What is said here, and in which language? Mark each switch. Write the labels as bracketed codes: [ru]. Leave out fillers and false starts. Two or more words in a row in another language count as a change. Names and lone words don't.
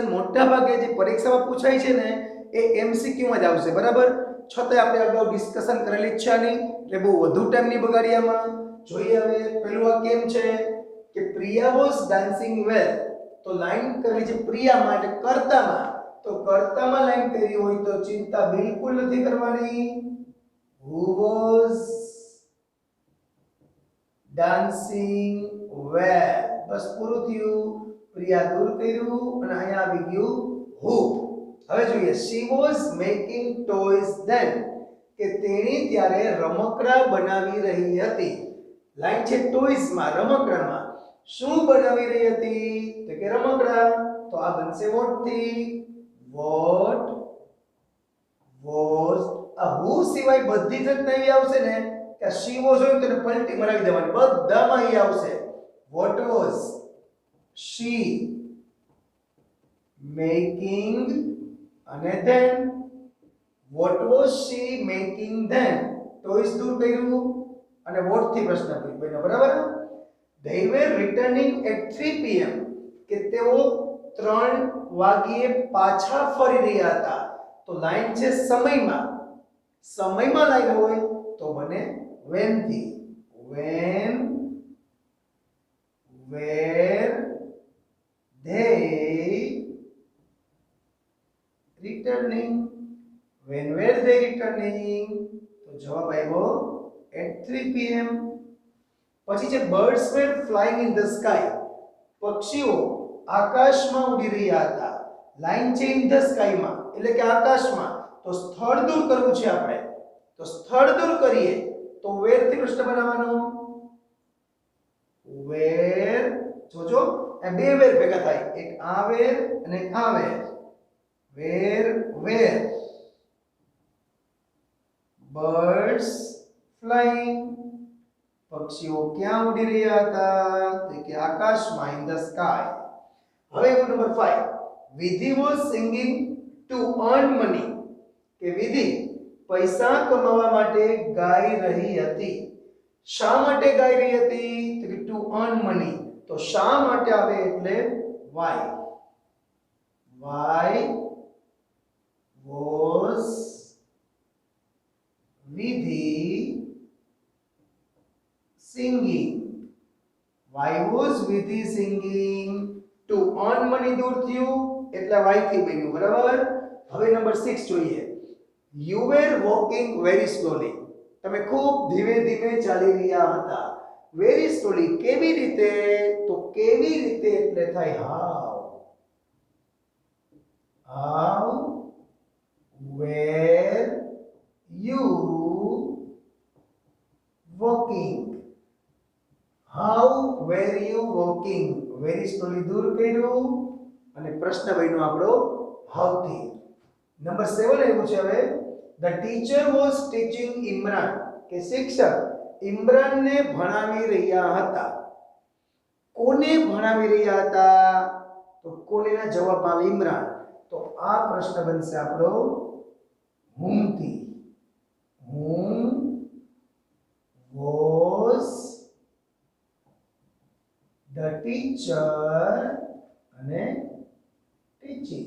[gu] મોટા ભાગે જે પરીક્ષામાં પૂછાય છે ને એ એમસીક્યુ માં જ આવશે બરાબર છતાંય આપણે અગાઉ ડિસ્કશન કરેલી જ છે આની એટલે બહુ વધુ ટાઈમ નહીં બગાડીયામાં જોઈએ હવે પેલું આ કેમ છે કે [en] Priya was dancing well [gu] તો લાઈન કરેલી છે પ્રિયામાં એટલે કર્તામાં તો કર્તામાં લાઈન કરી હોય તો ચિંતા બિલકુલ નથી કરવાની [en] who was dancing well [gu] બસ પૂરું થયું પ્રિયા દૂર કર્યું અને અહીંયા આવી ગયું who હવે જોઈએ [en] she was making toys then [gu] કે તેણી ત્યારે રમકડા બનાવી રહી હતી લાઈન છે toys માં રમકડામાં શું બનાવી રહી હતી તો કે રમકડા તો આ બનશે what થી what was આ who સિવાય બધી જ નહીં આવશે ને કે [en] she was [gu] હોય તો એને પલટી મરાવી દેવાની બધામાં ઈ આવશે [en] what was she [gu] making અને [en] then what was she making then toys [gu] દૂર કર્યું અને what થી પ્રશ્ન પૂછ્યો બરાબર [en] they were returning at 3 pm [gu] કે તેઓ 3 વાગ્યે પાછા ફરી રહ્યા હતા તો લાઈન છે સમયમાં સમયમાં લાઈન હોય તો બને when થી. [en] when were they returning? when were they returning? [gu] તો જવાબ આવ્યો [en] at 3 pm. [gu] પછી છે [en] birds were flying in the sky. [gu] પક્ષીઓ આકાશમાં ઉડી રહ્યા હતા. લાઈન છે [en] in the sky [gu] માં એટલે કે આકાશમાં. તો સ્થળ દૂર કરવું છે આપણે. તો સ્થળ દૂર કરીએ તો where થી પ્રશ્ન બનાવવાનો. where જોજો આ બે where ભેગા થાય. એક આ where અને એક આ where. [en] where birds flying. [gu] પક્ષીઓ ક્યાં ઉડી રહ્યા હતા? તો કે આકાશમાં [en] in the sky. [gu] હવે નંબર 5. [en] વિધિ was singing to earn money. [gu] કે વિધિ પૈસા કમાવા માટે ગાઈ રહી હતી. શા માટે ગાઈ રહી હતી? તો કે [en] to earn money. [gu] તો શા માટે આવે એટલે why. [en] why was વિધિ singing? why was વિધિ singing? to earn money [gu] દૂર થયું એટલે why થી બન્યું. બરાબર. હવે નંબર 6 જોઈએ. [en] you were walking very slowly. [gu] તમે ખૂબ ધીમે ધીમે ચાલી રહ્યા હતા. [en] very slowly [gu] કેવી રીતે? તો કેવી રીતે એટલે થાય [en] how were you walking? how were you walking? very slowly [gu] દૂર કર્યું અને પ્રશ્ન બન્યો આપણો how થી. નંબર 7 આવ્યું છે હવે. [en] the teacher was teaching Imran. [gu] કે શિક્ષક ઇમરાનને ભણાવી રહ્યા હતા. કોને ભણાવી રહ્યા હતા? તો કોનેના જવાબ આવે ઇમરાન. તો આ પ્રશ્ન બનશે આપણો whom થી. [en] whom was the teacher અને teaching.